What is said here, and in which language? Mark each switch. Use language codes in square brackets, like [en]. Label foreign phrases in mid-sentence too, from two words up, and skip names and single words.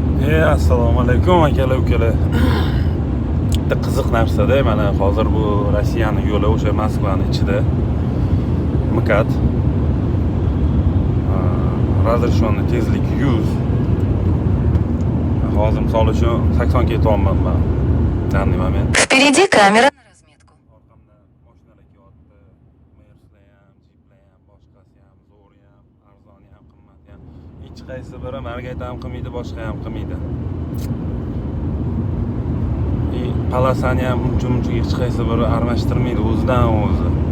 [uz] Assalomu alaykum akalar ukalar. Bitta qiziq narsada mana hozir bu Rossiyaning yo'li o'sha Moskvaning ichida MKAD razрешенный tezlik 100. Hozir misol uchun 80 ketyapman men. [ru] Данный момент. Впереди камера на разметку. [uz] Orqamda mashinalar kelyapti. Merslar ham, Jeeplar ham, boshqasi ham, zo'r ham, arzoni ham, qimmati ham. Hech qaysi biri margayta ham qilmaydi, boshqa ham qilmaydi. Palasani ham uncha hech qaysi biri aralashtirmaydi o'zidan o'zi.